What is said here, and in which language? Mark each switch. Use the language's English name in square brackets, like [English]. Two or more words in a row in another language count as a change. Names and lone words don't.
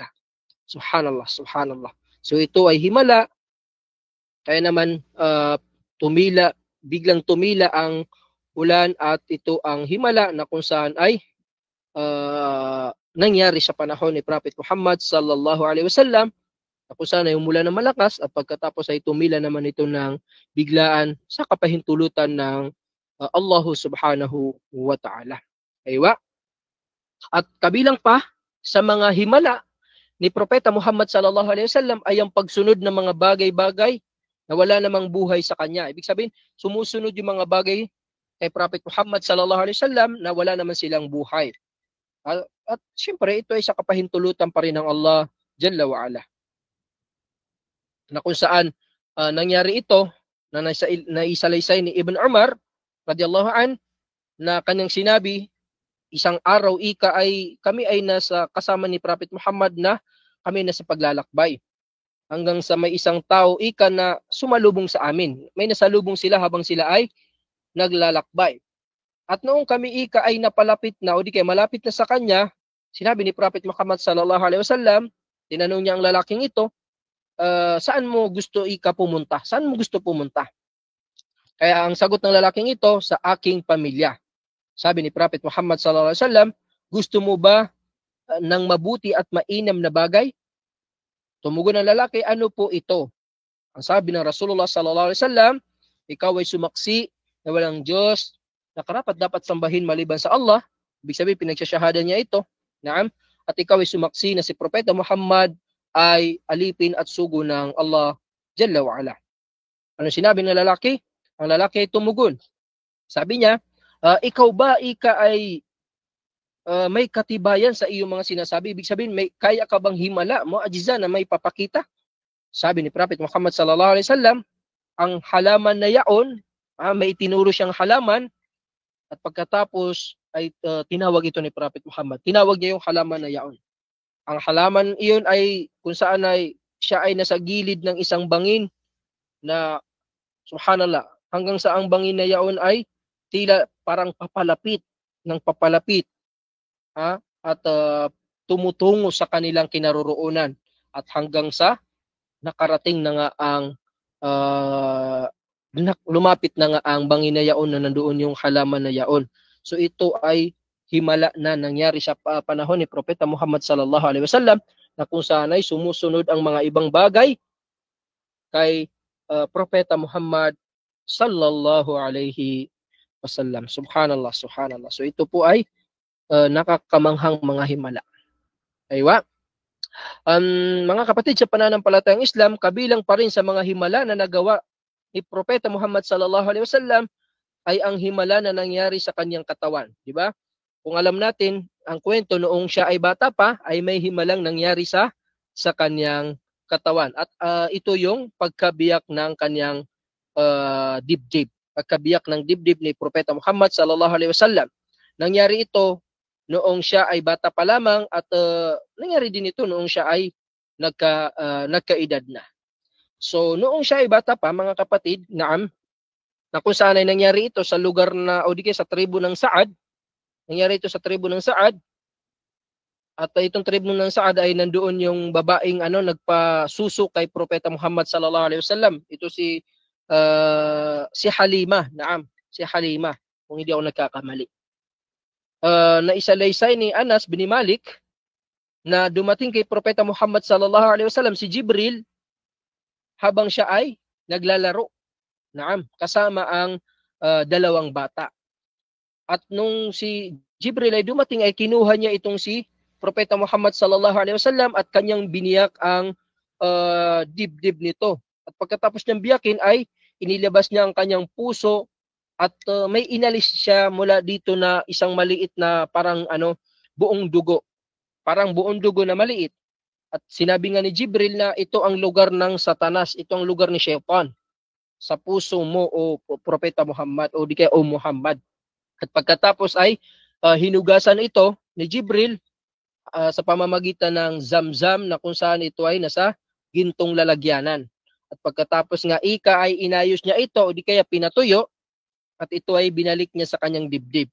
[Arabic] سبحان الله، سبحان الله. [Filipino] So ito ay himala. Kaya naman biglang tumila ang ulan at ito ang himala na kung saan ay nangyari sa panahon ni Prophet Muhammad [Arabic] صلى الله عليه وسلم, [Filipino] na kung saan ay umulan ng malakas at pagkatapos ay tumila naman ito ng biglaan sa kapahintulutan ng Allah [Arabic] سبحانه وتعالى. [Filipino] Aywa. At kabilang pa sa mga himala ni Propeta Muhammad [Arabic] صلى الله عليه وسلم [Filipino] ay ang pagsunod ng mga bagay-bagay na wala namang buhay sa kanya. Ibig sabihin, sumusunod yung mga bagay kay Prophet Muhammad [Arabic] صلى الله عليه وسلم [Filipino] na wala naman silang buhay. At siyempre, ito ay sa kapahintulutan pa rin ng Allah [Arabic] جل وعلا. [Filipino] Na kung saan nangyari ito, na naisalaysay ni Ibn Umar [Arabic] رضي الله عن, [Filipino] na kanyang sinabi, isang araw kami ay nasa kasama ni Prophet Muhammad na kami nasa paglalakbay. Hanggang sa may isang tao na sumalubong sa amin. May nasalubong sila habang sila ay naglalakbay. At noong kami ay napalapit na o di kaya malapit na sa kanya, sinabi ni Prophet Muhammad [Arabic] صلى الله عليه وسلم, [Filipino] tinanong niya ang lalaking ito, saan mo gusto pumunta? Saan mo gusto pumunta? Kaya ang sagot ng lalaking ito, sa aking pamilya. Sabi ni Prophet Muhammad [Arabic] صلى الله عليه وسلم, [Filipino] gusto mo ba ng mabuti at mainam na bagay? Tumugon ng lalaki, ano po ito? Ang sabi ng [Arabic] رسول الله صلى الله عليه وسلم, [Filipino] ikaw ay sumaksi na walang Diyos na karapat dapat sambahin maliban sa Allah. Ibig sabihin, pinagsasyahada niya ito. Naam. At ikaw ay sumaksi na si Propeta Muhammad ay alipin at sugo ng Allah [Arabic] جل وعلا. [Filipino] Ano sinabi ng lalaki? Ang lalaki ay tumugon. Sabi niya, ikaw ba ay may katibayan sa iyong mga sinasabi? Ibig sabihin, kaya ka bang himala mo, ajiza, na may papakita Sabi ni Prophet Muhammad [Arabic] صلى الله عليه وسلم, [Filipino] ang halaman na yaon, may itinuro siyang halaman, at pagkatapos ay tinawag ito ni Prophet Muhammad. Tinawag niya yung halaman na yaon. Ang halaman iyon ay kung saan ay siya ay nasa gilid ng isang bangin na subhanallah, hanggang sa ang bangin na yaon ay tila parang papalapit ng papalapit, at tumutungo sa kanilang kinaroroonan, at hanggang sa nakarating na nga ang lumapit na nga ang bangin na yaon na nandoon yung halaman na yaon. So ito ay himala na nangyari sa panahon ni Propeta Muhammad [Arabic] صلى الله عليه وسلم, [Filipino] na kung saan ay sumusunod ang mga ibang bagay kay Propeta Muhammad [Arabic] صلى الله عليه وسلم. سبحان الله، سبحان الله. [Filipino] So ito po ay nakakamanghang mga himala. Aywa. Mga kapatid, sa pananampalatayang Islam, kabilang pa rin sa mga himala na nagawa ni Propeta Muhammad [Arabic] صلى الله عليه وسلم [Filipino] ay ang himala na nangyari sa kanyang katawan, di ba? Kung alam natin ang kwento, noong siya ay bata pa, ay may himalang nangyari sa kanyang katawan. At ito yung pagkabiyak ng kanyang dibdib. Pagkabiyak ng dibdib ni Propeta Muhammad [Arabic] صلى الله عليه وسلم. [Filipino] Nangyari ito noong siya ay bata pa lamang, at nangyari din ito noong siya ay nagkaedad na. So noong siya ay bata pa, mga kapatid, na kung saan ay nangyari ito sa lugar na, o di kaya sa tribo ng Saad, nangyari ito sa tribo ng Saad, at itong tribo ng Saad ay nandoon yung babaeng nagpasuso kay Propeta Muhammad [Arabic] صلى الله عليه وسلم. [Filipino] Ito si Halima, si Halima, kung hindi ako nagkakamali. Naisalaysay ni Anas bin Malik na dumating kay Propeta Muhammad [Arabic] صلى الله عليه وسلم [Filipino] si Jibril habang siya ay naglalaro, kasama ang dalawang bata. At nung si Jibril ay dumating, ay kinuha niya itong si Propeta Muhammad [Arabic] صلى الله عليه وسلم [Filipino] at kanyang biniyak ang dibdib nito. At pagkatapos niyang biyakin ay inilabas niya ang kanyang puso, at may inalis siya mula dito na isang maliit na parang buong dugo. Parang buong dugo na maliit. At sinabi nga ni Jibril na ito ang lugar ng Satanas, ito ang lugar ni Shaytan sa puso mo, o Propeta Muhammad, o di kaya o Muhammad. At pagkatapos ay hinugasan ito ni Jibril sa pamamagitan ng Zamzam, na kung saan ito ay nasa gintong lalagyanan. At pagkatapos nga ay inayos niya ito, o di kaya pinatuyo, at ito ay binalik niya sa kanyang dibdib.